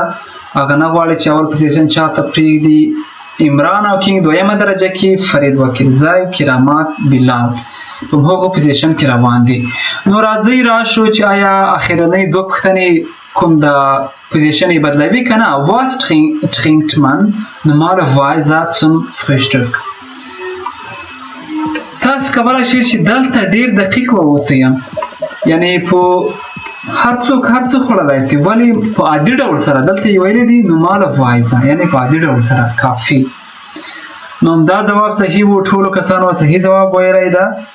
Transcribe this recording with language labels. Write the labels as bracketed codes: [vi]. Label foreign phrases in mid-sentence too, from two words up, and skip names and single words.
[ps] هغه نه غواړي چې اول پوزیشن چاته پرېږدي. عمران او کینګ دویمه درجه کې، فرید وکیلزی، کرامات، بلال په هغو پوزیشن کې روان دي. نو راځئ راشو چې آیا اخرنۍ دوه پوښتنې کوم د پوزیشن یې بدلوي که نه. [de] Was trinkt man normalerweise zum Frühstück؟ [ps] تاسو کولی شئ چې دلته ډېر دقیق واوسئ، یعنې په هر څوک هر څه خوړلی شي، ولې په عادي ډول سره دلته یې ویلي دي normalerweise، یعنې په عادي ډول سره کافي. نو همدا ځواب صحیح و، ټولو کسانو صحیح ځواب ویلی ده.